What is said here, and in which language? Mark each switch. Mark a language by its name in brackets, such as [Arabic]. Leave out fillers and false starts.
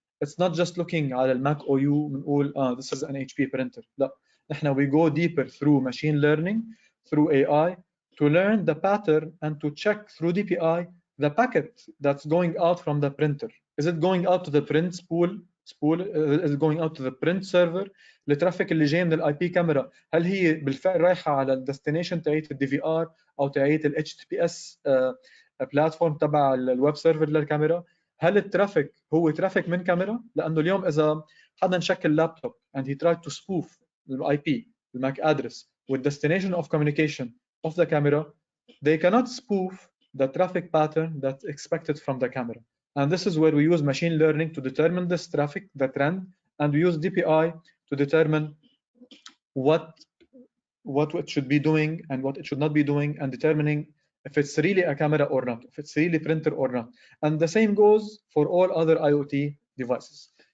[English] It's not just looking [Arabic] على الماك او يو بنقول [English] this is an HP printer. [Arabic] لا، نحن [English] we go deeper through machine learning, through AI, to learn the pattern and to check through DPI the packet that's going out from the printer. Is it going out to the print spool? Is it going out to the print server? [Arabic] الترافيك اللي جاي من الاي بي كاميرا هل هي بالفعل رايحه على الديستنيشن تاعت الدي في ار او تاعت الاتش تي بي اس بلاتفورم تبع الويب سيرفر للكاميرا؟ هل الترافيك هو ترافيك من كاميرا؟ لانه اليوم اذا حدا شكل لابتوب [English] and he tried to spoof the IP, the MAC address with destination of communication of the camera, they cannot spoof the traffic pattern that's expected from the camera. And this is where we use machine learning to determine this traffic, the trend, and we use DPI to determine what it should be doing and what it should not be doing, and determining if it's really a camera or not, if it's really printer or not. And the same goes for all other IoT devices.